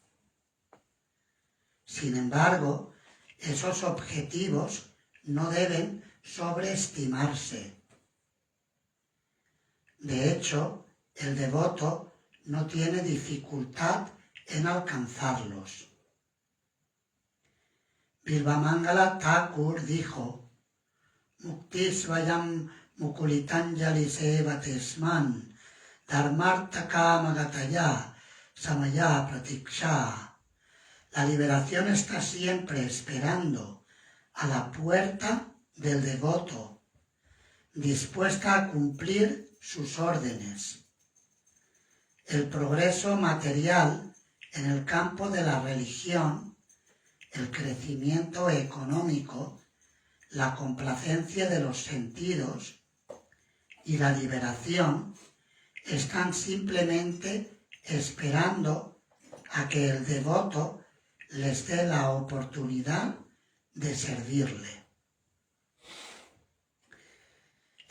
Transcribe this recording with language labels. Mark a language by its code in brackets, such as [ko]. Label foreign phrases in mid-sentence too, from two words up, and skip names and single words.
[es] Sin embargo, esos objetivos no deben sobreestimarse. De hecho, el devoto no tiene dificultad en alcanzarlos. Bilvamangala Thakur dijo: [sa] Muktisvayam mukulitanjali sevatesman dharmartha kama gataya samaya pratiksha. [es] La liberación está siempre esperando a la puerta del devoto, dispuesta a cumplir sus órdenes. El progreso material en el campo de la religión, el crecimiento económico, la complacencia de los sentidos y la liberación están simplemente esperando a que el devoto les dé la oportunidad de servirle.